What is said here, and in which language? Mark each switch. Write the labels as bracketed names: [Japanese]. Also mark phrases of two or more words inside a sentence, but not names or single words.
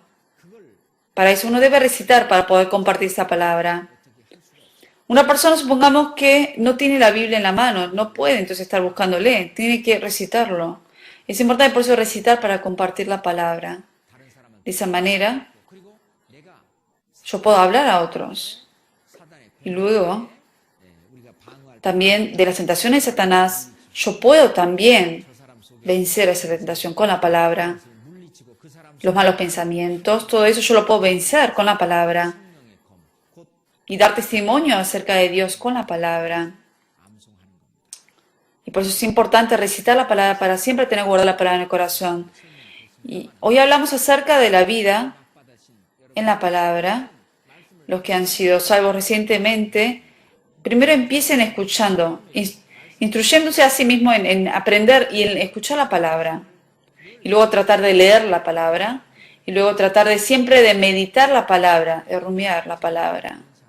[Spanish] Para eso uno debe recitar para poder compartir esa palabra. Una persona, supongamos que no tiene la Biblia en la mano, no puede entonces estar buscándole, tiene que recitarlo. Es importante por eso recitar para compartir la palabra. De esa manera, [Korean] 그리고 내가 [Spanish] yo puedo hablar a otros. [Korean] 사단의 [Spanish] Y luego, [Korean] 우리가 방어할 [Spanish] también de las tentaciones de Satanás, yo puedo también [Korean] 그 사람 속에 [Spanish] vencer esa tentación con la palabra. [Korean] 물리치고 그 사람 [Spanish] Los malos pensamientos, todo eso yo lo puedo vencer con la palabra. [Korean] 성령의 검, 곧 [Spanish] Y dar testimonio acerca de Dios con la palabra. [Korean] 암송하는 겁니다. [Spanish] Y por eso es importante recitar la palabra para siempre tener guardada la palabra en el corazón. Y hoy hablamos acerca de la vida [Korean] 받으신 여러분 [Spanish] en la palabra. [Korean] 말씀을 [Spanish] los que han sido salvos recientemente, primero empiecen escuchando, instruyéndose a sí mismos en aprender y en escuchar la palabra. Y luego tratar de leer la palabra. Y luego tratar de siempre de meditar la palabra, de rumiar la palabra.